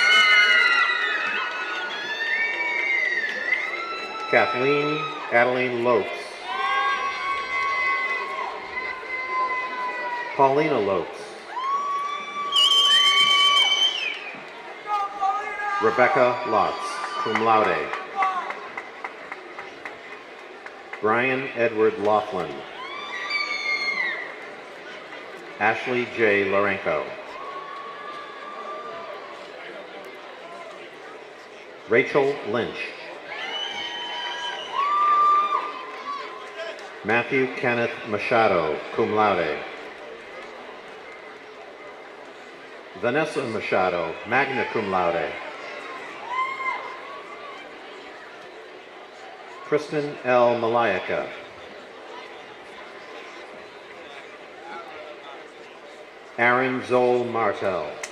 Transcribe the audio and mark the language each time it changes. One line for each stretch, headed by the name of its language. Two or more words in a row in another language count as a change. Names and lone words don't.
English: Kathleen Adeline Lopes. Paulina Lopes. Rebecca Lotz,
Latin: cum laude.
English: Brian Edward Laughlin. Ashley J. Lorenko. Rachel Lynch. Matthew Kenneth Machado,
Latin: cum laude.
English: Vanessa Machado,
Latin: magna cum laude.
English: Kristen L. Malayaka. Aaron Zoll Martel.